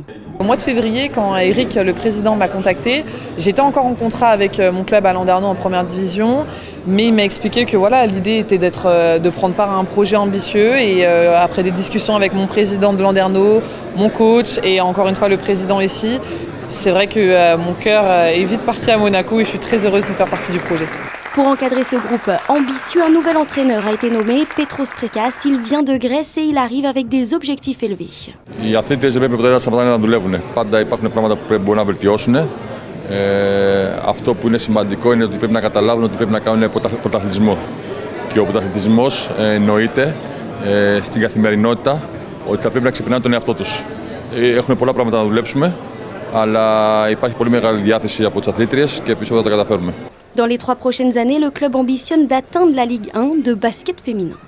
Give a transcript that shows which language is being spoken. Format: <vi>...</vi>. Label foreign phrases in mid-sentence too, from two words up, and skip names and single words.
<fr>Au mois de février, quand Eric, le président, m'a contacté, j'étais encore en contrat avec mon club à Landerneau en première division, mais il m'a expliqué que voilà, l'idée était de prendre part à un projet ambitieux et après des discussions avec mon président de Landerneau, mon coach et encore une fois le président ici, c'est vrai que mon cœur est vite parti à Monaco et je suis très heureuse de faire partie du projet. Pour encadrer ce groupe ambitieux, un nouvel entraîneur a été nommé, Petros Prekas. Il vient de Grèce et il arrive avec des objectifs élevés.</fr> <el>Οι αθλήτες δεν πρέπει ποτέ να δουλεύουν. Πάντα υπάρχουν πράγματα που μπορούν να βελτιώσουν. Αυτό που είναι σημαντικό είναι ότι πρέπει να καταλάβουν ότι πρέπει να κάνουν πρωταθλητισμό. Και ο πρωταθλητισμός εννοείται στην καθημερινότητα ότι θα πρέπει να ξεπερνάνε τον εαυτό τους. Έχουμε πολλά πράγματα να δουλέψουμε, αλλά υπάρχει πολύ μεγάλη διάθεση από τις αθλήτριες και πιστεύω ότι θα τα καταφέρουμε.</el> <fr>Dans les 3 prochaines années, le club ambitionne d'atteindre la Ligue 1 de basket féminin.</fr>